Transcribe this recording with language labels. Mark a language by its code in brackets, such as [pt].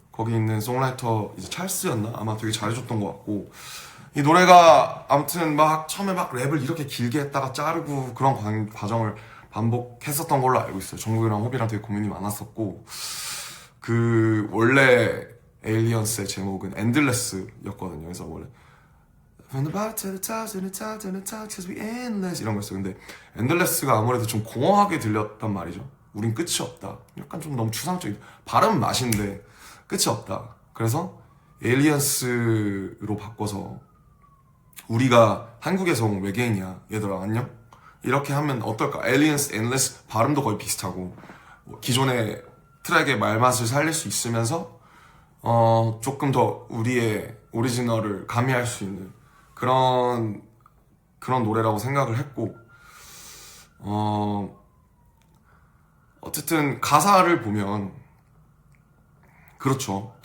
[ko] 거기 있는 송라이터 이제 찰스였나? 아마 되게 잘해줬던 것 같고, 이 노래가 아무튼 처음에 랩을 이렇게 길게 했다가 자르고 그런 과정을 반복했었던 걸로 알고 있어요. 정국이랑 호비랑 되게 고민이 많았었고, 원래 에일리언스의 제목은 엔들레스였거든요. 그래서 원래 [en] From the bottom to the top, to the top, to the top, cause we endless [ko] 이런 거였어요. 근데 엔들레스가 아무래도 좀 공허하게 들렸단 말이죠. 우린 끝이 없다. 약간 좀 너무 추상적인, 발음 맛인데 끝이 없다. 그래서 에일리언스로 바꿔서, 우리가 한국에서 온 외계인이야, 얘들아 안녕? 이렇게 하면 어떨까? 에일리언스, 엔드레스 발음도 거의 비슷하고, 기존의 트랙의 말맛을 살릴 수 있으면서 조금 더 우리의 오리지널을 가미할 수 있는 그런 노래라고 생각을 했고, 어쨌든 가사를 보면 그렇죠.